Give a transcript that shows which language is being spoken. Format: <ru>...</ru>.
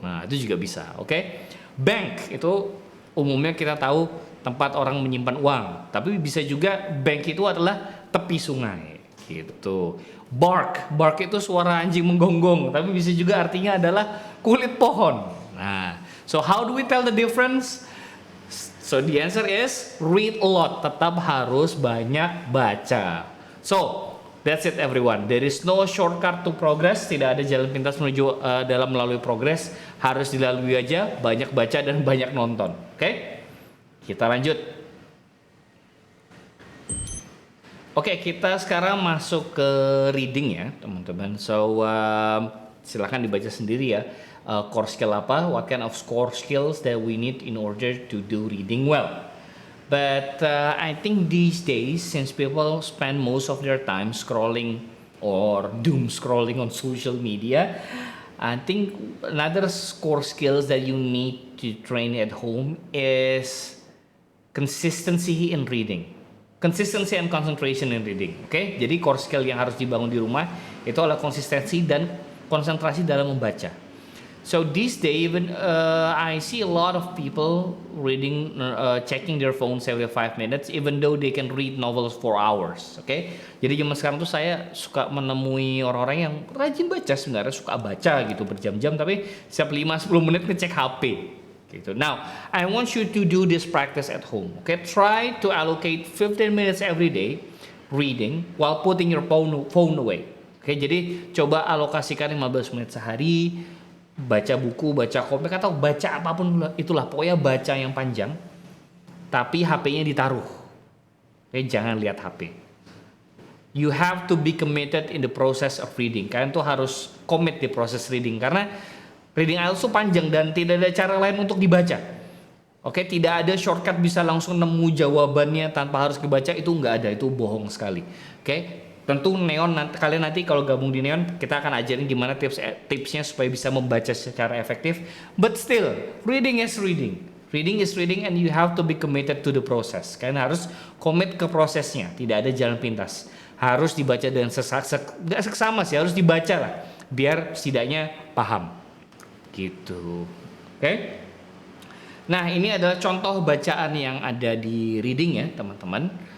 <id>Nah, itu juga bisa, oke? Bank itu umumnya kita tahu tempat orang menyimpan uang. Tapi bisa juga bank itu adalah tepi sungai. Gitu. Bark itu suara anjing menggonggong. Tapi bisa juga artinya adalah kulit pohon.</id> <en>Nah, so how do we tell the difference? So the answer is read a lot.</en> <id>Tetap harus banyak baca.</id> <en>So that's it everyone. There is no shortcut to progress.</en> <id>Tidak ada jalan pintas menuju dalam melalui progress. Harus dilalui aja. Banyak baca dan banyak nonton. Oke? Kita lanjut. Oke, kita sekarang masuk ke reading ya teman-teman.</id> <en>So</en> <id>silahkan dibaca sendiri ya. Core skill apa?</id> <en>What kind of core skills that we need in order to do reading well? But I think these days, since people spend most of their time scrolling or doom scrolling on social media, I think another core skills that you need to train at home is consistency in reading. Consistency and concentration in reading.</en> <id>Oke? Jadi core skill yang harus dibangun di rumah itu adalah konsistensi dan konsentrasi dalam membaca.</id> <en>So these days, even I see a lot of people reading, checking their phones every 5 minutes, even though they can read novels for hours. Oke?</en> <id>Jadi zaman sekarang tuh saya suka menemui orang-orang yang rajin baca sebenarnya, suka baca gitu berjam-jam, tapi setiap 5-10 menit ngecek HP. Gitu.</id> <en>Now, I want you to do this practice at home. Okay, try to allocate 15 minutes every day reading while putting your phone away.</en> <id>Okay, jadi coba alokasikan 15 menit sehari, baca buku, baca komik atau baca apapun itulah, pokoknya baca yang panjang. Tapi HP-nya ditaruh. Okay, jangan lihat HP.</id> <en>You have to be committed in the process of reading.</en> <id>Kalian tuh harus commit di proses reading karena reading IELTS itu panjang dan tidak ada cara lain untuk dibaca. Oke, tidak ada shortcut bisa langsung nemu jawabannya tanpa harus kebaca, itu nggak ada, itu bohong sekali. Oke, tentu Neon kalian nanti kalau gabung di Neon kita akan ajarin gimana tipsnya supaya bisa membaca secara efektif.</id> <en>But still, reading is reading. Reading is reading and you have to be committed to the process.</en> <id>Kalian harus komit ke prosesnya, tidak ada jalan pintas. Harus dibaca dengan nggak seksama sih, harus dibaca lah, biar setidaknya paham. Gitu. Oke? Nah, ini adalah contoh bacaan yang ada di reading ya, teman-teman.</id>